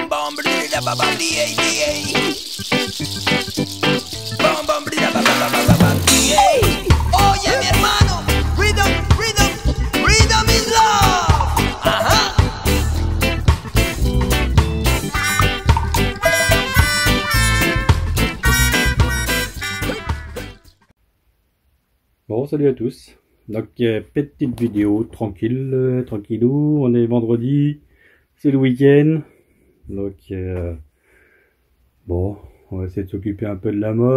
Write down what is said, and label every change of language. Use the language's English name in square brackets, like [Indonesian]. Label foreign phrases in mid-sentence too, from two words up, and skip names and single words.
[Spanish] bam brida ba ba blie blie. Bam bam brida ba ba ba ba ba blie. Oye mi hermano, [English] rhythm, rhythm, rhythm is love. Ajá. [French] Bon, salut à tous. Donc, petite vidéo tranquille, tranquillou. On est vendredi, c'est le week-end. Donc, bon, on va essayer de s'occuper un peu de la mob.